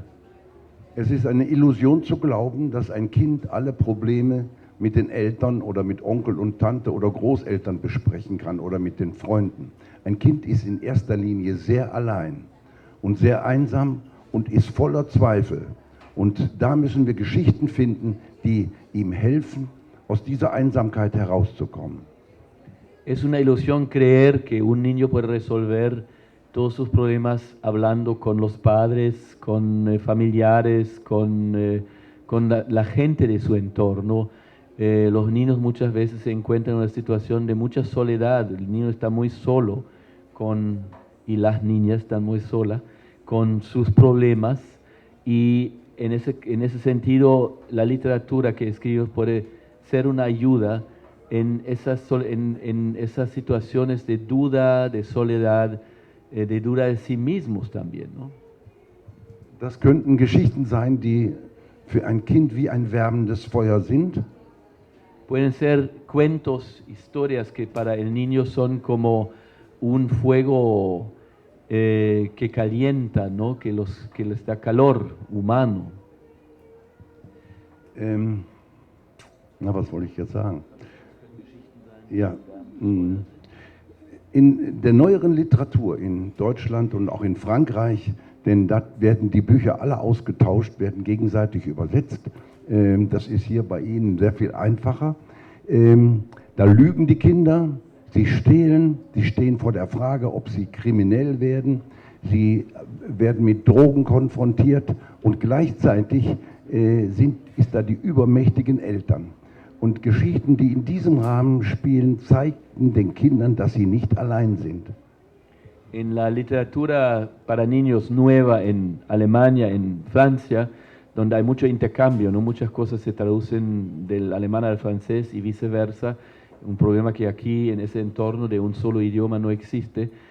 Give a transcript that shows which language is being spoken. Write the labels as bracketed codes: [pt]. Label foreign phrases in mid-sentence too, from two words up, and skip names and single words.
[de] Es ist eine Illusion zu glauben, dass ein Kind alle Probleme mit den Eltern oder mit Onkel und Tante oder Großeltern besprechen kann oder mit den Freunden. Ein Kind ist in erster Linie sehr allein und sehr einsam und ist voller Zweifel. Und da müssen wir Geschichten finden, die ihm helfen, aus dieser Einsamkeit herauszukommen. [es] Es una ilusión creer que un niño puede resolver todos sus problemas hablando con los padres, con familiares, con la gente de su entorno. Los niños muchas veces se encuentran en una situación de mucha soledad. El niño está muy solo y las niñas están muy solas con sus problemas, y en ese sentido la literatura que escribo puede ser una ayuda en esas situaciones de duda, de soledad, de duda de sí mismos también, ¿no? [de] Das könnten Geschichten sein, die für ein Kind wie ein wärmendes Feuer sind. [es] Pueden ser cuentos, historias que para el niño son como un fuego que calienta, ¿no? Que les da calor humano. [de] Was wollte ich jetzt sagen? Ja, in der neueren Literatur in Deutschland und auch in Frankreich, denn da werden die Bücher alle ausgetauscht, werden gegenseitig übersetzt. Das ist hier bei Ihnen sehr viel einfacher. Da lügen die Kinder, sie stehlen, sie stehen vor der Frage, ob sie kriminell werden, sie werden mit Drogen konfrontiert, und gleichzeitig ist da die übermächtigen Eltern. Und Geschichten, die in diesem Rahmen spielen, zeigten den Kindern, dass sie nicht allein sind. [es] En la literatura para niños nueva en Alemania, en Francia, donde hay mucho intercambio, ¿no? Muchas cosas se traducen del alemán al francés y viceversa, un problema que aquí en ese entorno de un solo idioma no existe.